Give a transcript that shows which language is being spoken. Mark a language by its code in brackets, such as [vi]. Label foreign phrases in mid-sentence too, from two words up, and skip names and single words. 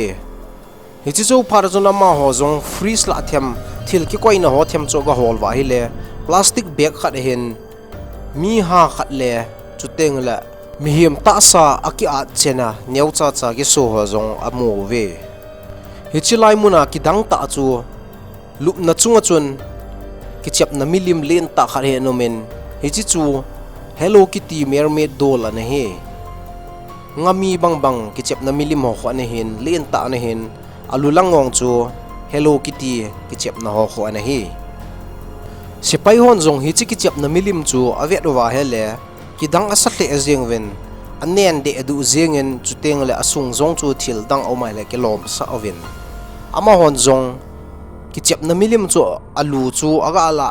[tcz] hichi chu phar chuna ma ho zong freeze la them thil ki koina ho them chu ga hol wa hi le plastic bag khat hen mi ha khat le chuteng la mi him ta sa aki a chena neu cha cha gi so ho zong amu ve hichi lai muna ki dang ta chu lup na chunga chun ki chep na milim len ta khar he no men hichi chu Hello Kitty mermaid doll ana he ngami bang ki chep na milim ho khwa na hin len ta na hin alulangong chu Hello Kitty ki chep na ho khwa na hi sipai hon zong hichi ki chep na milim chu avet wa hele ki dang asatle azeng wen anen de adu zengen chuteng le asung zong chu thil dang omai le ke lom sa oven ama hon zong ki chep na milim chu alu chu aga ala